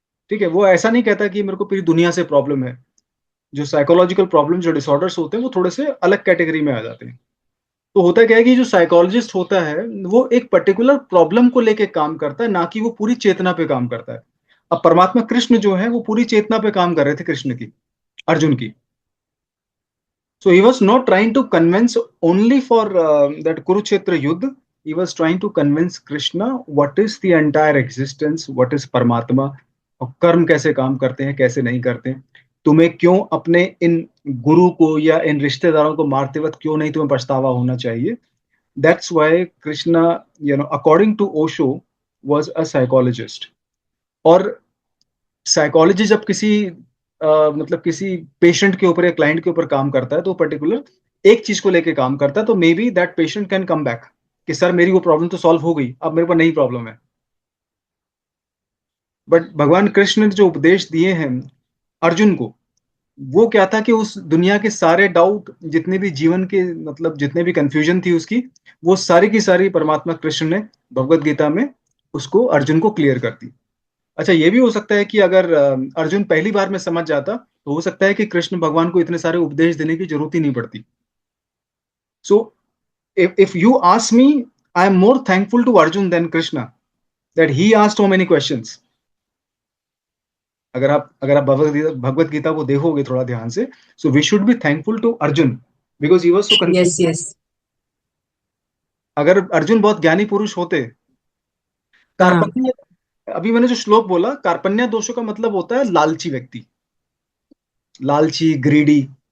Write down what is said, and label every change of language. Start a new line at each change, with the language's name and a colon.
Hindi: ठीक है, वो ऐसा नहीं कहता कि मेरे को पूरी दुनिया से प्रॉब्लम है। जो साइकोलॉजिकल प्रॉब्लम, जो डिसऑर्डर्स होते हैं, वो थोड़े से अलग कैटेगरी में आ जाते हैं। तो होता क्या है कि जो साइकोलॉजिस्ट होता है, वो एक पर्टिकुलर प्रॉब्लम को लेके काम करता है, ना कि वो पूरी चेतना पे काम करता है। अब परमात्मा कृष्ण जो है वो पूरी चेतना पे काम कर रहे थे, कृष्ण की, अर्जुन की।
English: So he was not trying to convince only for that Kurukshetra Yuddha. He was trying to convince Krishna what is the entire existence, what is Paramatma,
Hindi: और कर्म कैसे काम करते हैं,
English: कैसे नहीं करते हैं।
Hindi: तुम्हें क्यों अपने इन गुरु को या इन रिश्तेदारों को मारते वक्त क्यों नहीं तुम्हें पछतावा होना चाहिए।
English: That's why Krishna, according to Osho, was a psychologist.
Hindi: और साइकोलॉजी जब किसी मतलब किसी पेशेंट के ऊपर या क्लाइंट के ऊपर काम करता है, तो पर्टिकुलर एक चीज को लेके काम करता है, तो
English: maybe that patient can come back
Hindi: कि सर मेरी वो प्रॉब्लम तो सॉल्व हो गई, अब मेरे पास नई प्रॉब्लम है। बट भगवान कृष्ण ने जो उपदेश दिए हैं अर्जुन को, वो क्या था कि उस दुनिया के सारे डाउट, जितने भी जीवन के मतलब जितने भी कंफ्यूजन थी उसकी, वो सारी की सारी परमात्मा कृष्ण ने भगवत गीता में उसको अर्जुन को क्लियर कर दी। अच्छा, ये भी हो सकता है कि अगर अर्जुन पहली बार में समझ जाता, तो हो सकता है कि कृष्ण भगवान को इतने सारे उपदेश देने की जरूरत ही नहीं पड़ती।
English: So if you ask me, I am more thankful to Arjun than Krishna that he asked so many questions.
Hindi: अगर आप भगवत गीता को देखोगे थोड़ा ध्यान से,
English: so we should be thankful to Arjun because he was so Yes,
Hindi: confuse.
English: yes.
Hindi: अगर अर्जुन बहुत ज्ञानी पुरुष होते, हाँ. कार्पण्य, अभी मैंने जो श्लोक बोला, कार्पण्य दोषों का मतलब होता है लालची व्यक्ति, लालची, ग्रीडी।